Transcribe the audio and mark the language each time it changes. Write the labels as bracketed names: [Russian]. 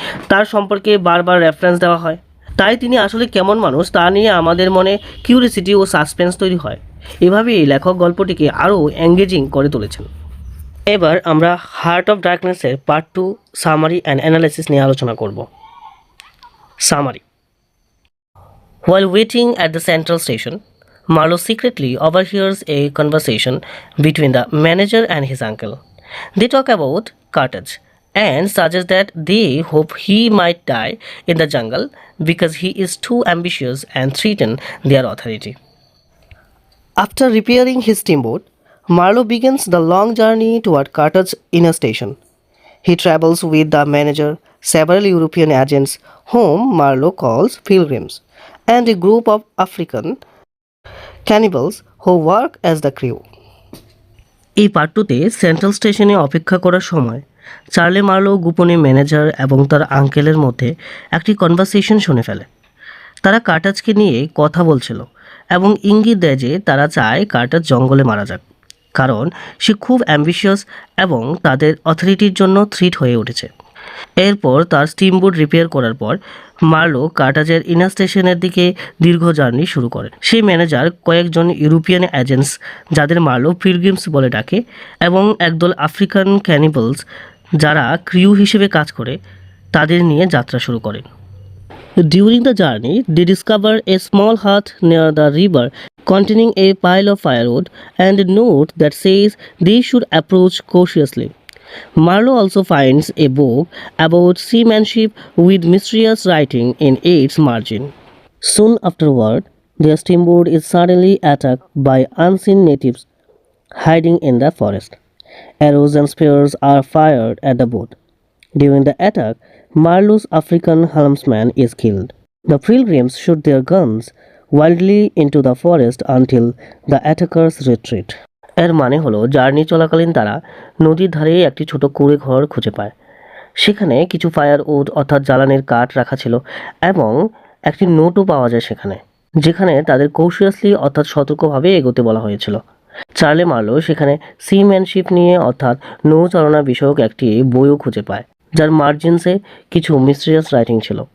[Bangla] তার সম্পর্কে বারবার রেফারেন্স দেওয়া হয়, তাই তিনি আসলে কেমন মানুষ তা নিয়ে আমাদের মনে কিউরিসিটি ও সাসপেন্স তৈরি হয়। এভাবেই লেখক গল্পটিকে আরও এঙ্গেজিং করে তুলেছেন। এবার আমরা heart of ডার্কনেসের part 2 summary and analysis নিয়ে আলোচনা করব। Summary. [English] While waiting at the central station, Marlowe secretly overhears a conversation between the manager and his uncle. They talk about Carthage and suggest that they hope he might die in the jungle because he is too ambitious and threaten their authority. After repairing his steamboat, Marlowe begins the long journey toward Carthage's inner station. He travels with the manager, several European agents whom Marlowe calls pilgrims, and a group of African cannibals who work as the crew. [Bangla] এই part 2-তে central স্টেশনে অপেক্ষা করার সময় চার্লে Marlowe গোপনে manager এবং তার আঙ্কেলের মধ্যে একটি কনভারসেশন শুনে ফেলে। তারা কার্টাজকে নিয়ে কথা বলছিল এবং ইঙ্গিত দেয় যে তারা চায় কার্টাজ জঙ্গলে মারা যাক, কারণ সে খুব অ্যাম্বিশিয়াস এবং তাদের অথরিটির জন্য থ্রিট হয়ে উঠেছে। এরপর তার স্টিমবোট রিপেয়ার করার পর মার্লো কার্টাজের ইনার স্টেশনের দিকে দীর্ঘ জার্নি শুরু করেন। সেই ম্যানেজার কয়েকজন ইউরোপিয়ান এজেন্টস, যাদের মার্লো পিলগ্রিমস বলে ডাকে, এবং একদল আফ্রিকান ক্যানিবলস যারা ক্রিউ হিসেবে কাজ করে, তাদের নিয়ে যাত্রা শুরু করেন। [English] During the journey, they discover a small hut near the river containing a pile of firewood and a note that says they should approach cautiously. Marlowe also finds a book about seamanship with mysterious writing in its margin. Soon afterward, their steamboat is suddenly attacked by unseen natives hiding in the forest. Arrows and spears are fired at the boat. During the attack, Marlowe's African helmsman is killed. The pilgrims shoot their guns wildly into the forest until the attackers retreat. [Bangla] এর মানে হলো journey চলাকালীন তারা নদীর ধারে একটি ছোট কুঁড়ে ঘর খুঁজে পায়। সেখানে কিছু ফায়ার উড অর্থাৎ জ্বালানির কাঠ রাখা ছিল এবং একটি নোটও পাওয়া যায় সেখানে, যেখানে তাদের কৌশিয়াসলি অর্থাৎ সতর্কভাবে এগোতে বলা হয়েছিল। চার্লি মার্লো সেখানে সিম্যানশিপ নিয়ে অর্থাৎ নৌচালনা বিষয়ক একটি বইও খুঁজে পায়, যার মার্জিনসে কিছু মিস্টিরিয়াস রাইটিং ছিল।